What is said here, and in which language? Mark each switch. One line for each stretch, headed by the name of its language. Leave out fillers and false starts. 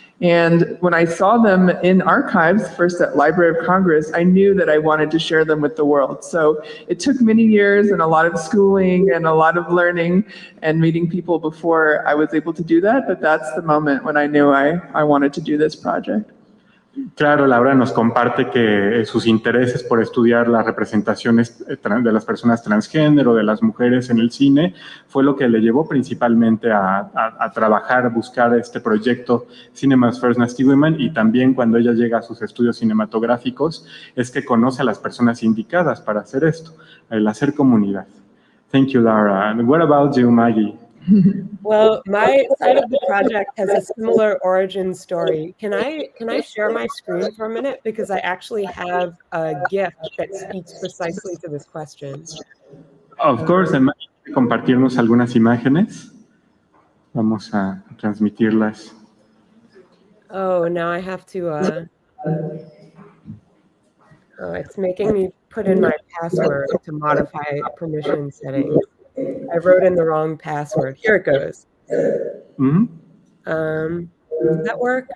English: And when I saw them in archives, first at Library of Congress, I knew that I wanted to share them with the world. So it took many years and a lot of schooling and a lot of learning and meeting people before I was able to do that. But that's the moment when I knew I wanted to do this project.
Spanish: Claro, Laura nos comparte que sus intereses por estudiar las representaciones de las personas transgénero, de las mujeres en el cine, fue lo que le llevó principalmente a trabajar, a buscar este proyecto Cinema's First Nasty Women, y también cuando ella llega a sus estudios cinematográficos es que conoce a las personas indicadas para hacer esto, el hacer comunidad.
English: Thank you, Laura. And what about you, Maggie? Well, my side of the project has a similar origin story. Can I share my screen for a minute? Because I actually have a GIF that speaks precisely to this question. Of course, and
Spanish: Maggie, compartirnos algunas imágenes. Vamos a transmitirlas.
English: Oh, now I have to, oh, it's making me put in my password to modify permission settings. I wrote in the wrong password. Here it goes. Mm-hmm. Does that work?